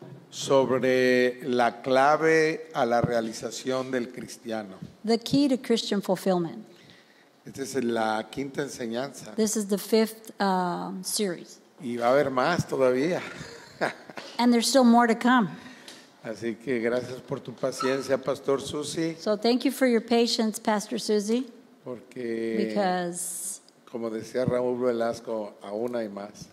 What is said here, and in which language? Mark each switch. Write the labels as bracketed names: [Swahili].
[Spanish] sobre la clave a la realización del cristiano. [English] the key to Christian fulfillment. [Spanish] Esta es la quinta enseñanza [English] This is the fifth series. [Spanish] y va a haber más todavía. [English] And there's still more to come. [Spanish] Así que gracias por tu paciencia, Pastor Susi, [English] So thank you for your patience, Pastor Susie, [Spanish] porque [English] because [Spanish] como decía Raúl Velasco, aún hay más.